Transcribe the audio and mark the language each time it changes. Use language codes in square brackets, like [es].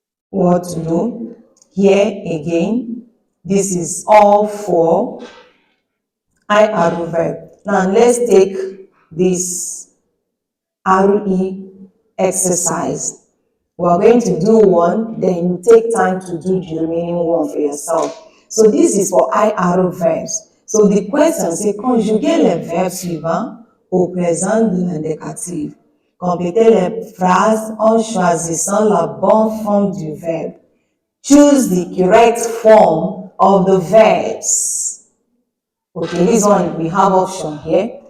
[en] What to do. Here again, this is all for IR verb. Now let's take this RE exercise. We're going to do one, then you take time to do the remaining one for yourself. So this is for IR verbs. So the question, [fr] c'est conjuguer les verbes suivants au présent de l'indicatif. Complétez les phrases en choisissant la bonne forme du verbe. [en] Choose the correct form of the verbs. Okay, this one we have option here.